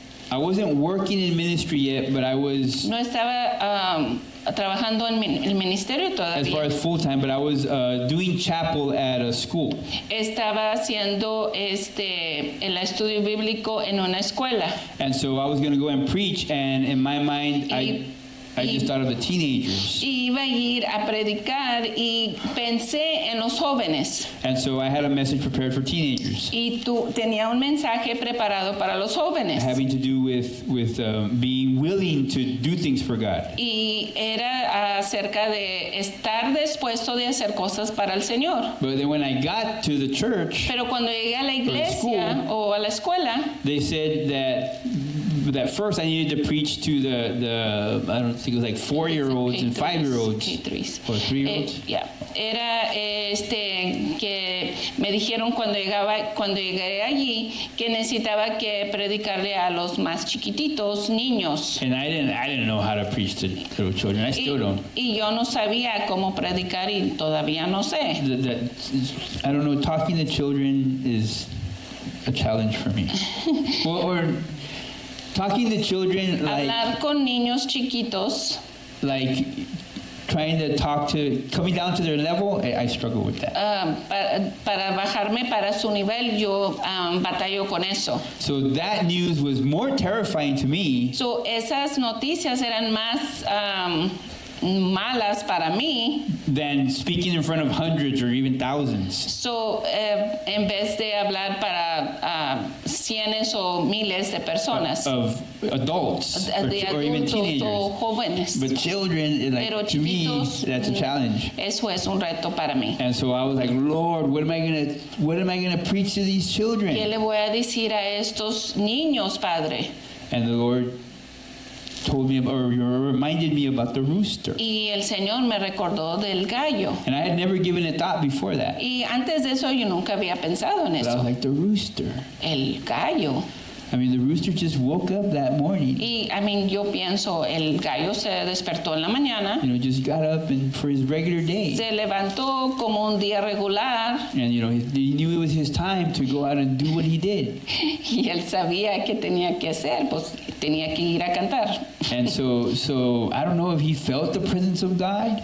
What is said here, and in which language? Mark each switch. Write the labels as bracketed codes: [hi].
[en] I wasn't working in ministry yet, but I was, [es] No estaba trabajando en el ministerio [en] as far [es] todavía. [en] as full time, but I was doing chapel at a school. [es] Estaba haciendo el estudio bíblico en una escuela. [en] And so I was going to go and preach, and in my mind, I just thought of the teenagers. [es] Y iba a ir a predicar y pensé en los jóvenes. [en] And so I had a message prepared for teenagers, [es] Y tenía un mensaje preparado para los jóvenes. [en] having to do with being willing to do things for God. [es] Y era acerca de estar dispuesto de hacer cosas para el Señor. [en] But then when I got to the church, [es] Pero cuando llegué a la iglesia [en] school, [es] o a la escuela, [en] they said that first I needed to preach to the I don't think it was like 4-year-olds and 5-year-olds or 3-year-olds. [es] Era que me dijeron cuando llegué allí que necesitaba que predicarle a los más chiquititos, niños. [en] And I didn't know how to preach to little children. I still don't. [es] Y yo no sabía cómo predicar y todavía no sé. [en] I don't know. Talking to children is a challenge for me. or talking to children [es] Hablar con niños chiquitos, [en] like trying to coming down to their level, I struggle with that. [es] para bajarme para su nivel, yo batallo con eso. [en] So that news was more terrifying to me [es] So, esas noticias eran más malas para mí. [en] than speaking in front of hundreds or even thousands. [es] So, en vez de hablar para cientos o miles de personas, [en] Of adults [es] de [en] or even [es] adultos [en] teenagers. [es] o jóvenes. [en] But children, [es] Pero [en] to me, [es] chiquitos, [en] that's a challenge. [es] Eso es un reto para mí. [en] And so I was like, Lord, what am I gonna preach to these [es] ¿Qué [en] children? [es] le voy a decir a estos niños, Padre? [en] And the Lord told me, or reminded me about the rooster. [es] Y el Señor me recordó del gallo. [en] And I had never given it thought before that. [es] Y antes de eso yo nunca había pensado en [en] But I was [es] eso. [en] like, the rooster. [es] El gallo. [en] I mean, the rooster just woke up that morning. [es] Y yo pienso, el gallo se despertó en la mañana, [en] Just got up and for his regular day. [es] se levantó como un día regular [en] And, he knew it was his time to go out and do what he did. [es] y él sabía qué tenía que hacer, pues tenía que ir a cantar. [en] And so I don't know if he felt the presence of God.